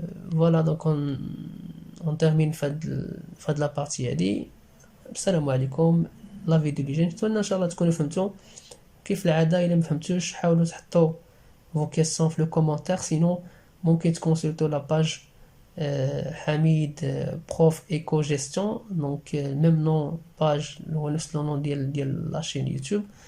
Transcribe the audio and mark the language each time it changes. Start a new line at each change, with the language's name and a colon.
French: Voilà, donc on termine
Arabic: فهاد
French: la partie هادي.
Arabic: السلام عليكم. لا فيديو اللي جاي نتمنى ان شاء الله تكونوا فهمتوا. كيف العاده الا ما فهمتوش حاولوا تحطوا
French: vos questions
Arabic: في le commentaire, sinon ممكن تكونسلتوا la page Hamid prof éco-gestion, donc même nom page le nom ديال la chaîne YouTube.